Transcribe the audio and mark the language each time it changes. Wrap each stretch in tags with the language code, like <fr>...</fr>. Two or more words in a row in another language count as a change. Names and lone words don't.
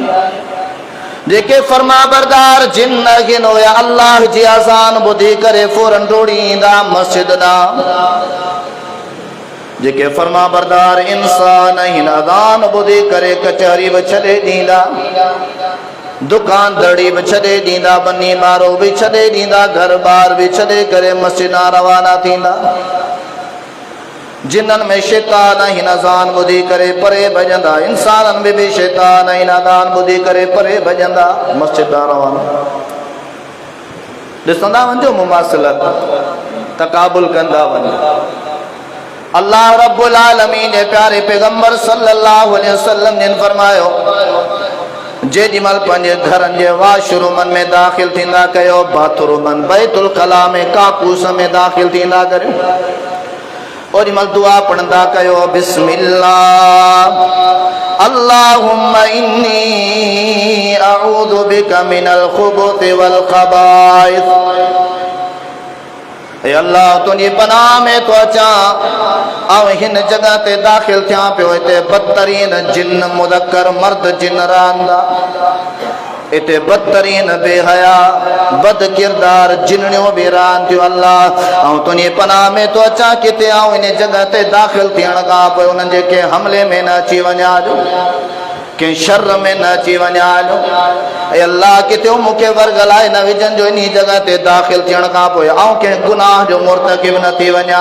<sd>जेके फरमा बरदार जिन्न आहिनि उहे अल्लाह जी अज़ान ॿुधी करे फौरन डोड़ी ईंदा मस्जिद ॾांहुं। जेके फरमा बरदार इंसान आहिनि अज़ान ॿुधी करे कचहरी बि छॾे ॾींदा, दुकान दड़ी भी छड़े दींदा, बनी मारो भी छड़े दींदा, घर बार भी छड़े करे मस्जिद रवाना थींदा। जिन्नन में शैतान आहिनि अज़ान ॿुधी करे परे भॼंदा, इंसाननि में भी शैतान आहिनि अज़ान ॿुधी करे परे भॼंदा, मस्जिद रवाना। ॾिसंदा वञो मुमासिलत, तकाबुल कंदा वञो।</sd> <ar>الله رب العالمين</ar> <sd>जे प्यारे पैगंबर</sd> <ar>صلى الله عليه وسلم</ar> <sd>ने फरमायो, जेॾीमहिल पंहिंजे घरनि जे वाशरूमनि में दाख़िल थींदा कयो, बाथरूमनि बैतुल खला में काकूस में दाख़िल थींदा करियो, ओॾीमहिल दुआ पढ़ंदा कयो,</sd> <ar>بسم الله اللهم إني أعوذ بك من الخبث والخبائث.</ar> <sd>ए अल्लाह तुंहिंजी पनाह में तो अचां, ऐं हिन जगह ते दाख़िल थियां पियो, हिते बदतरीन जिन्न मुदक्कर मर्द जिन्न रहंदा, इते बदतरीन बेहया बद किरदार जिन्नियों भी रहन थियूं। अल्लाह ऐं तुंहिंजी पनाह में तो अचां किथे ऐं हिन जगह ते दाख़िल थियण खां पोइ उन्हनि जे कंहिं हमले में न अची वञा, कंहिं शर में न अची वञा। ऐं अल्लाह किथे मूंखे वर्गलाए न विझंजो इन जगह ते दाख़िल थियण खां पोइ, ऐं कंहिं गुनाह जो मुर्तकिब न थी वञा।</sd>